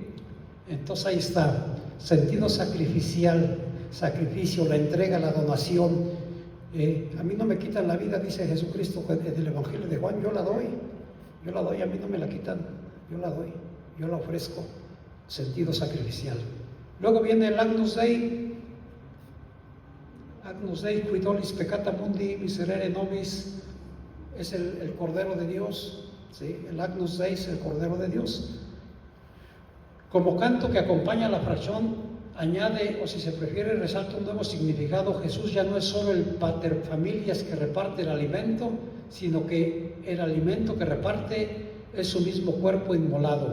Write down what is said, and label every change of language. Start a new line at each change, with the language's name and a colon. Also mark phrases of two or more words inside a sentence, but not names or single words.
Spanish: Entonces ahí está, sentido sacrificial, sacrificio, la entrega, la donación. A mí no me quitan la vida, dice Jesucristo en el Evangelio de Juan, yo la doy, a mí no me la quitan, yo la doy, yo la ofrezco, sentido sacrificial. Luego viene el
Latin: Agnus Dei qui tollis peccata mundi, miserere nobis,
Spanish: es el Cordero de Dios, ¿sí? El Agnus Dei es el Cordero de Dios. Como canto que acompaña a la fracción, añade, o si se prefiere, resalta un nuevo significado. Jesús ya no es solo el
Latin: pater familias
Spanish: que reparte el alimento, sino que el alimento que reparte es su mismo cuerpo inmolado.